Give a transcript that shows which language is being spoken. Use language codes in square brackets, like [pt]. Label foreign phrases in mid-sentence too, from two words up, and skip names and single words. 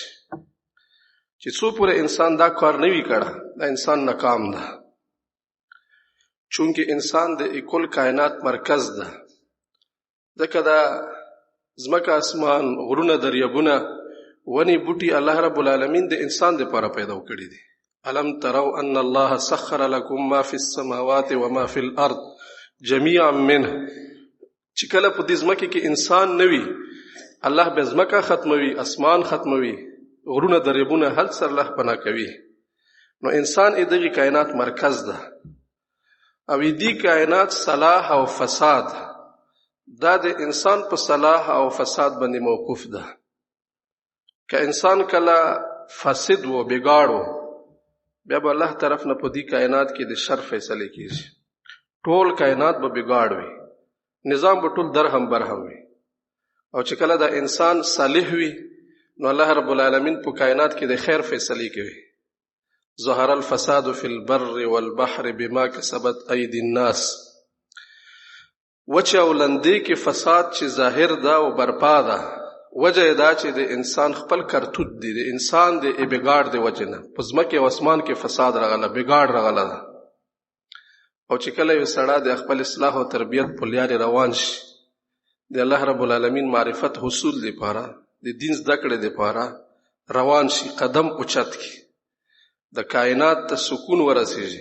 [ps] چې څو پورې انسان دا کار نه وي کړی، دا انسان ناکام ده. چونکه انسان د کل کائنات مرکز ده. ځکه دا ځمکه، اسمان، غرونه، دریابونه، ونې، بوټي [ar] الله رب العالمین [ps] د انسان دپاره پیدا کړي دي. [ar] الم تروا ان الله سخر لكم ما في السماوات وما في الارض جميعا منه. [ps] چې کله په دې ځمکه کې انسان نه وي، الله به ځمکه ختموي، اسمان ختموي، غرونه، دریابونه هر څه الله پناه کوي. نو انسان دغه کائنات مرکز ده او دې کائنات صلاح او فساد دا د انسان په صلاح او فساد باندې موقوف ده. که انسان کله فاسد و بګاړو، بیا به الله طرف نه په دې کائنات کې د شر فیصله کیږي. ټول کائنات به بګاړ وي، نظام به ټول درهم برهم وي. او چې کله دا انسان صالح وي، نو [ar] الله رب العالمین [ps] په کائنات کې د خیر فیصله کوي. [ar] ظهر الفساد في البر والبحر بما كسبت ايدي الناس. [ps] وجه ولندې کې فساد چې ظاهر ده او برپا ده، وجه دا چې د انسان خپل کرتوت دی، د انسان د بګاړ دی وجه نه په ځمکه او اسمان کې فساد راغله، بګاړ راغله ده. او چې کله یو سړی د خپل اصلاح او تربیت په لارې روان شي، د [ar] الله رب العالمین [ps] معرفت حصول لپاره، د دین زده کړې لپاره روان شي، قدم اوچت کی، د کائنات ته سکون ورسیږي.